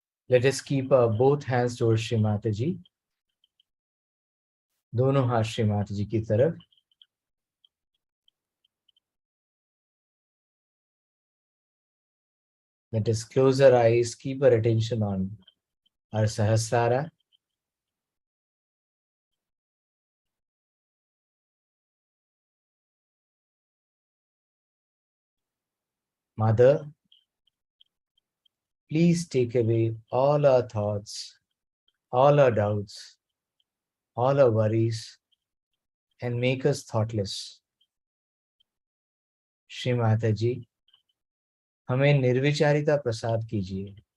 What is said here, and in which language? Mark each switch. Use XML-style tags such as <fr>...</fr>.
<en>Let us keep both hands towards Shri Mataji.</en> <hi>दोनों हाथ श्री माता जी की तरफ.</hi> <en>Let us close our eyes, keep our attention on our Sahasrara. Mother, please take away all our thoughts, all our doubts, all our worries, and make us thoughtless.</en> <hi>Shri Mata जी, हमें निर्विचारिता प्रसाद कीजिए.</hi>